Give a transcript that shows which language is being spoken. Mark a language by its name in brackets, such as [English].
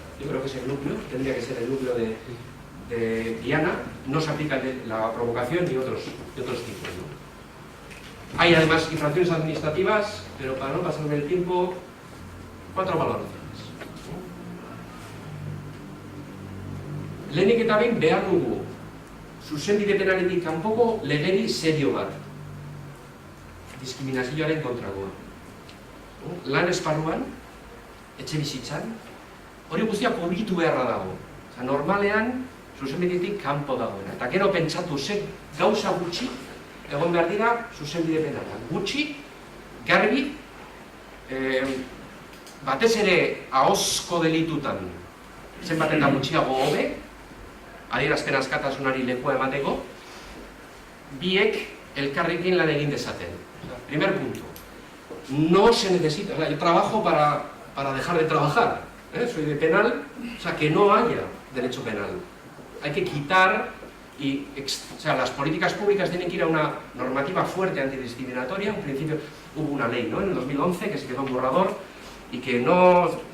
[Spanish] Yo creo que es el núcleo, tendría que ser el núcleo de Diana. No se aplica la provocación y otros tipos, ¿no? Hay además infracciones administrativas, pero para no pasarme el tiempo, 4 valoraciones. [Basque] Lehenik eta behin behar dugu zuzenbide penaletik kanpoko legedi serio bat, diskriminazioaren kontrakoa. Lan esparruan, etxe bizitzan, hori guztia publitu beharra dago. Normalean, zuzenbidetik kanpo dagoena. Eta gero pentsatu gauza gutxi egon behar dira zuzenbide penala. Gutxi, garbi, batez ere ahozko delitutan, zenbat eta gutxiago hobe, adierazpen askatasunari lekua emateko, biek elkarrekin lan egin dezaten. [Spanish] Primer punto. No se necesita, o sea, yo trabajo para dejar de trabajar, soy de penal, o sea, que no haya derecho penal. Hay que quitar, o sea, las políticas públicas tienen que ir a una normativa fuerte antidiscriminatoria. En principio hubo una ley, ¿no?, en el 2011, que se quedó en borrador, y que no...